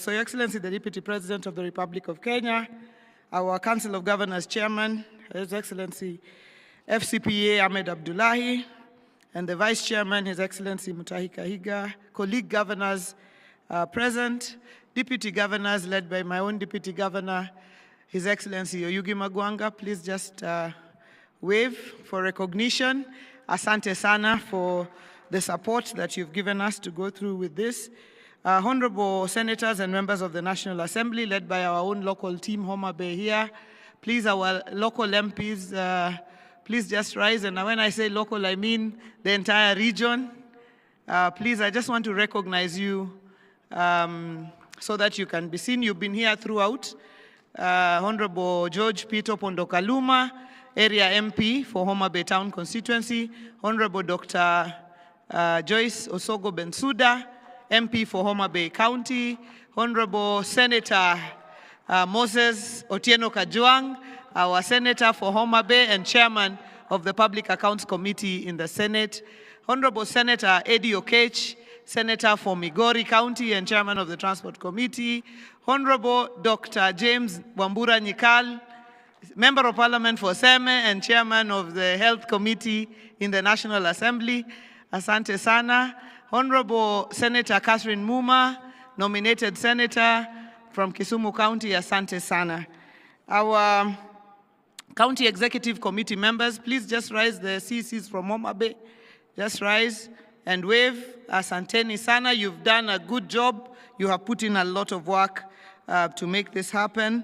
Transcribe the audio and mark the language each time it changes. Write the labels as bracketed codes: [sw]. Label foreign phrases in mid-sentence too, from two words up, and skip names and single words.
[en] So, Your Excellency, the Deputy President of the Republic of Kenya, our Council of Governors Chairman, His Excellency FCPA Ahmed Abdullahi, and the Vice Chairman, His Excellency Mutahi Kahiga, colleague governors present, deputy governors led by my own Deputy Governor, His Excellency Oyugi Magwanga. Please just wave for recognition. [sw] Asante sana [en] for the support that you've given us to go through with this. Honorable senators and members of the National Assembly, led by our own local team, Homa Bay here. Please, our local MPs, please just rise. And when I say local, I mean the entire region. Please, I just want to recognize you so that you can be seen. You've been here throughout. Honorable George Peter Pondokaluma, Area MP for Homa Bay Town Constituency. Honorable Dr. Joyce Osogo Bensuda, MP for Homa Bay County. Honorable Senator Moses Otieno Kajwang, our Senator for Homa Bay and Chairman of the Public Accounts Committee in the Senate, Honorable Senator Eddie Okech, Senator for Migori County and Chairman of the Transport Committee, Honorable Dr. James Wambura Nyikal, Member of Parliament for Seme and Chairman of the Health Committee in the National Assembly, [sw] Asante Sana, [en] Honorable Senator Catherine Muma, nominated Senator from Kisumu County, [sw] Asante Sana. [en] Our County Executive Committee members, please just rise. The CCs from Homa Bay, just rise and wave. [sw] Asanteni Sana, [en] you've done a good job. You have put in a lot of work to make this happen.